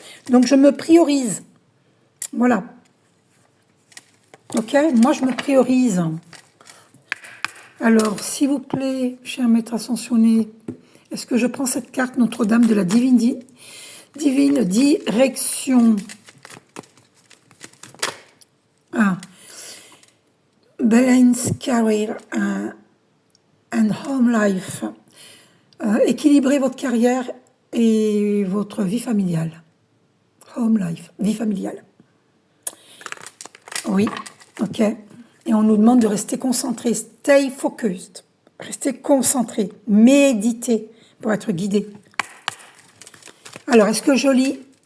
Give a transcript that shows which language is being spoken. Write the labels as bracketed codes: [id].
[fr] Donc, je me priorise. Voilà. Ok, moi, je me priorise. Alors, s'il vous plaît, cher maître ascensionné, est-ce que je prends cette carte Notre-Dame de la divine direction? [en] Balance, career and home life. [fr] Équilibrez votre carrière et votre vie familiale. [en] Home life, [fr] vie familiale. Oui, ok. Et on nous demande de rester concentré, [en] stay focused. [fr] Rester concentré, méditer pour être guidé. Alors, est-ce que je lis?